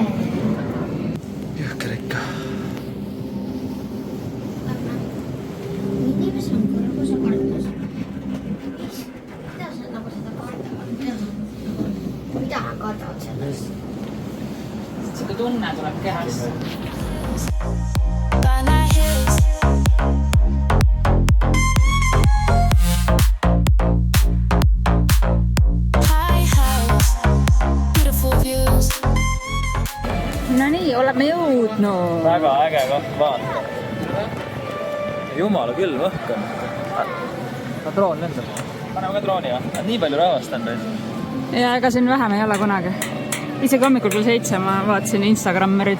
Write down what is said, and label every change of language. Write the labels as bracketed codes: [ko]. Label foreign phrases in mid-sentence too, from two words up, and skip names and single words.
[et] Jõhker ikka. Inimesel on nagu see kartus. Mida sa nagu seda kardavad? Mida nad kardavad sellest? Siuke tunne tuleb kehasse. Banana hills. [en] High house, beautiful views. [et] No nii, oleme jõudnud. Väga äge koht, vaata. Jumala külm õhk on. Ka droon lendab. Paneme ka drooni või? Nii palju rahvast on veel. Ja ega siin vähem ei ole kunagi. Isegi hommikul küll 7 ma vaatasin Instagrammerid.